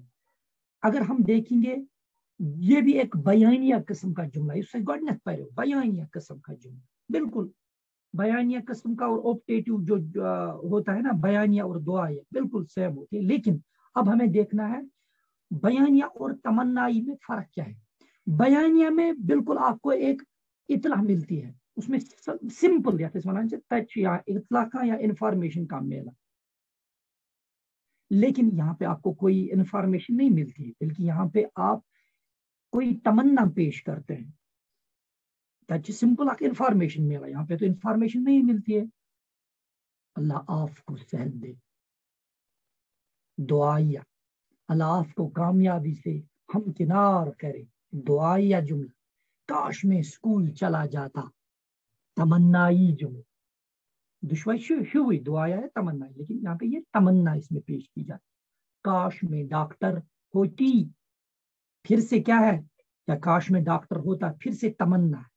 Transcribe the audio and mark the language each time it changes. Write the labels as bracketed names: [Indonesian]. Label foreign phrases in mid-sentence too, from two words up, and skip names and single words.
[Urdu] اگر ہم دیکھیں گے یہ بھی ایک بیانیہ قسم کا جملہ ہے, اس سے گۄڈنیتھ پڑھو بیانیہ قسم کا جملہ, بالکل بیانیہ قسم کا. اور اوپٹیٹو جو ہوتا ہے نا, بیانیہ اور دعائیہ بالکل سیم ہوتے ہیں. لیکن اب ہمیں دیکھنا ہے بیانیہ اور تمنائی میں فرق کیا ہے. بیانیہ میں بالکل آپ کو ایک اطلاع ملتی ہے, اس میں سمپل [Kashmiri] یتھ ونان تت [Urdu] یا اطلاع کا یا انفارمیشن کا میلا، لیکن یہاں پہ آپ کو کوئی انفارمیشن نہیں ملتی ہے، بلکہ یہاں پہ آپ کوئی تمنا پیش کرتے ہیں، [Kashmiri] تت سمپل اک انفارمیشن میلا، [Urdu] یہاں پہ تو انفارمیشن نہیں ملتی ہے۔ اللہ آپ کو صحت دے، دعائیہ، اللہ آپ کو کامیابی سے ہمکنار کرے، دعائیہ جملہ، کاش میں اسکول چلا جاتا، تمنائی جملہ، دشوئی شوئی دعائیہ ہے تمنائی، لیکن یہاں پہ یہ تمنا اس میں پیش کی جاتی، کاش میں ڈاکٹر ہوتی، پھر سے کیا ہے، یا کاش میں ڈاکٹر ہوتا پھر سے تمنا ہے۔